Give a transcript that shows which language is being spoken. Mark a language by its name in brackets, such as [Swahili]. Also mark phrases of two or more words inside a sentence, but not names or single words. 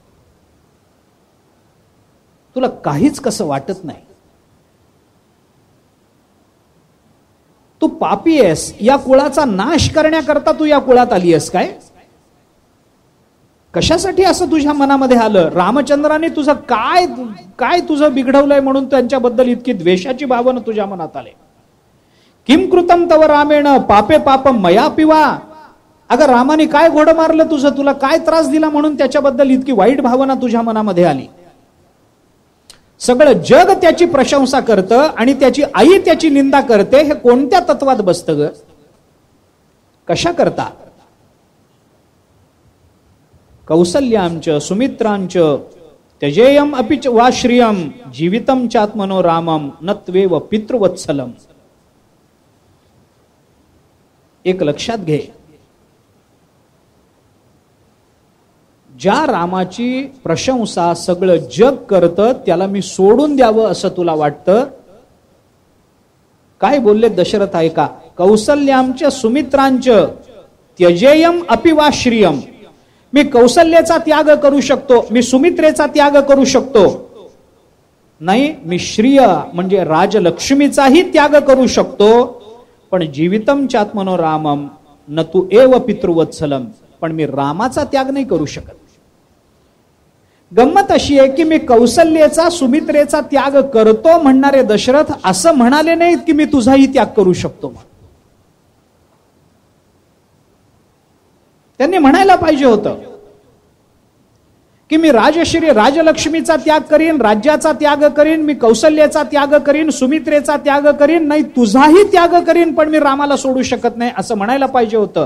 [Marathi] तुला काहीच कसं वाटत नाही, तू पापी आहेस, या कुळाचा नाश करण्याकरता तू या कुळात आली आहेस काय? कशासाठी असं तुझ्या मनामध्ये आलं? रामचंद्राने तुझं काय तुझं बिघडवलंय म्हणून त्यांच्याबद्दल इतकी द्वेषाची भावना तुझ्या मनात आले? [Sanskrit] किम कृतम तव रामेण पापे पापम मया पिवा. [Marathi] अगं रामाने काय घोडं मारलं तुझं, तुला काय त्रास दिला म्हणून त्याच्याबद्दल इतकी वाईट भावना तुझ्या मनामध्ये आली? सगळं जग त्याची प्रशंसा करतं आणि त्याची आई त्याची निंदा करते, हे कोणत्या तत्वात बसतं ग? कशा करता? [Sanskrit] कौसल्याच सुमित्रांच त्यजेयम अपि वा श्रियम जीवितम चात्मनो रामम नत्वेव पितृवत्सलम. [Marathi] एक लक्षात घे, ज्या रामाची प्रशंसा सगळं जग करतं त्याला मी सोडून द्यावं असं तुला वाटतं? काय बोलले दशरथ ऐका, [Sanskrit] कौसल्याच सुमित्रांच त्यजेयम अपि वा श्रियम. [Marathi] मी कौसल्याचा त्याग करू शकतो, मी सुमित्रेचा त्याग करू शकतो, नाही मी श्रिय म्हणजे राजलक्ष्मीचाही त्याग करू शकतो, पण [Sanskrit] जीवितम चात्मनो रामम न तू एव पितृवत्सलम, [Marathi] पण मी रामाचा त्याग नाही करू शकत. गंमत अशी आहे की मी कौसल्याचा सुमित्रेचा त्याग करतो म्हणणारे दशरथ असं म्हणाले नाहीत की मी तुझाही त्याग करू शकतो. त्यांनी म्हणायला पाहिजे होतं की मी राजश्री राजलक्ष्मीचा त्याग करीन, राज्याचा त्याग करीन, मी कौशल्याचा त्याग करीन, सुमित्रेचा त्याग करीन, नाही तुझाही त्याग करीन, पण मी रामाला सोडू शकत नाही असं म्हणायला पाहिजे होतं.